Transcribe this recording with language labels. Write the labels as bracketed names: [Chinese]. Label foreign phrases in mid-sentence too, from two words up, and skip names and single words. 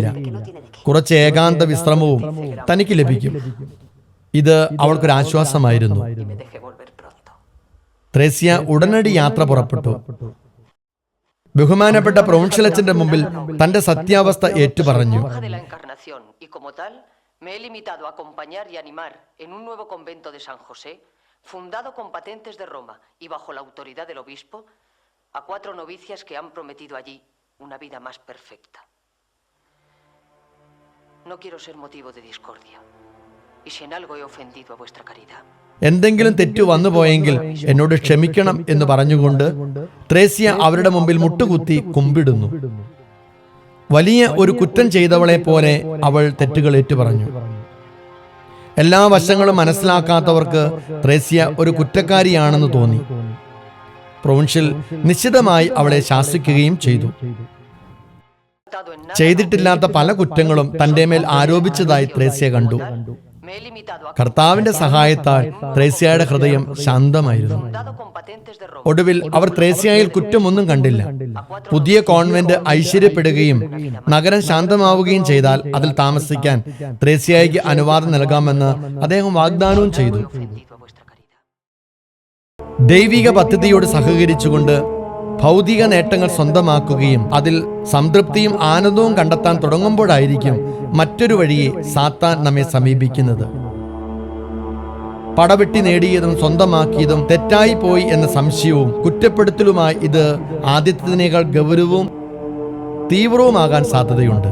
[Malayalam] കുറച്ച് ഏകാന്ത വിശ്രമവും തനിക്ക് ലഭിക്കും. ഇത് അവൾക്കൊരാശ്വാസമായിരുന്നു. ത്രേസ്യ ഉടനടി യാത്ര പുറപ്പെട്ടു. ബഹുമാനപ്പെട്ട പ്രൊവിൻഷ്യൽ അച്ഛന്റെ മുമ്പിൽ തന്റെ സത്യാവസ്ഥ ഏറ്റുപറഞ്ഞു. [Spanish] Me he limitado a acompañar y animar en un nuevo convento de San José, fundado con patentes de Roma y bajo la autoridad del obispo, a 4 novicias que han prometido allí una vida más perfecta. No quiero ser motivo de discordia, y si en algo he ofendido a vuestra caridad. [Malayalam] എന്തെങ്കിലും തെറ്റു വന്നുപോയെങ്കിൽ എന്നോട് ക്ഷമിക്കണം എന്ന് പറഞ്ഞുകൊണ്ട് ത്രേസ്യ അവരുടെ മുമ്പിൽ മുട്ടുകുത്തി കുമ്പിടുന്നു. വലിയ ഒരു കുറ്റം ചെയ്തവളെ പോലെ അവൾ തെറ്റുകൾ ഏറ്റുപറഞ്ഞു. എല്ലാ വശങ്ങളും മനസ്സിലാക്കാത്തവർക്ക് ത്രേസ്യ ഒരു കുറ്റക്കാരിയാണെന്ന് തോന്നി. പ്രൊവിൻഷ്യൽ നിശ്ചിതമായി അവളെ ശാസിക്കുകയും ചെയ്തു. ചെയ്തിട്ടില്ലാത്ത പല കുറ്റങ്ങളും തന്റെ മേൽ ആരോപിച്ചതായി ത്രേസ്യ കണ്ടു. [Spanish] Me he limitado a [Malayalam] കർത്താവിന്റെ സഹായത്താൽ ത്രേസ്യയുടെ ഹൃദയം ശാന്തമായിരുന്നു. [Spanish] fundado con patentes de robo. [Malayalam] ഒടുവിൽ അവർ ത്രേസ്യയിൽ കുറ്റമൊന്നും കണ്ടില്ല. പുതിയ കോൺവെന്റ് ഐശ്വര്യപ്പെടുകയും നഗരം ശാന്തമാവുകയും ചെയ്താൽ അതിൽ താമസിക്കാൻ ത്രേസ്യയ്ക്ക് അനുവാദം നൽകാമെന്ന് അദ്ദേഹം വാഗ്ദാനവും ചെയ്തു. [Spanish] Ofendido a vuestra caridad. [Malayalam] ദൈവിക പദ്ധതിയോട് സഹകരിച്ചുകൊണ്ട് ഭൗതിക നേട്ടങ്ങൾ സ്വന്തമാക്കുകയും അതിൽ സംതൃപ്തിയും ആനന്ദവും കണ്ടെത്താൻ തുടങ്ങുമ്പോഴായിരിക്കും മറ്റൊരു വഴിയെ സാത്താൻ നമ്മെ സമീപിക്കുന്നത്. പടവെട്ടി നേടിയതും സ്വന്തമാക്കിയതും തെറ്റായി പോയി എന്ന സംശയവും കുറ്റപ്പെടുത്തലുമായി ഇത് ആദ്യത്തേതിനേക്കാൾ ഗൗരവവും തീവ്രവുമാകാൻ സാധ്യതയുണ്ട്.